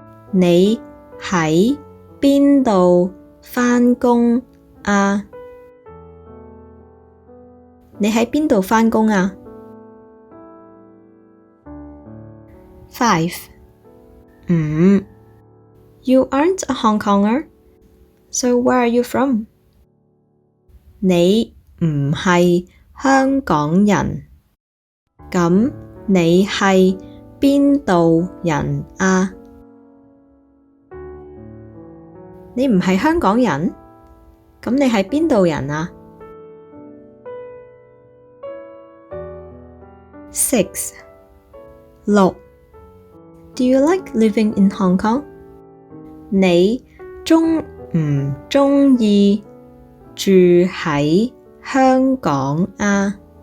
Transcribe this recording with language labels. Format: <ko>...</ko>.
<yue>你喺邊度返工啊？你喺邊度返工啊？5. 5.</yue> <en>You aren't a Hong Konger, so where are you from?</en> <yue>你唔係香港人，咁你係邊度人啊？你唔係香港人，咁你係邊度人啊？6. 6.</yue> <en>Do you like living in Hong Kong?</en> <yue>你鍾唔鍾意住喺香港啊？</yue>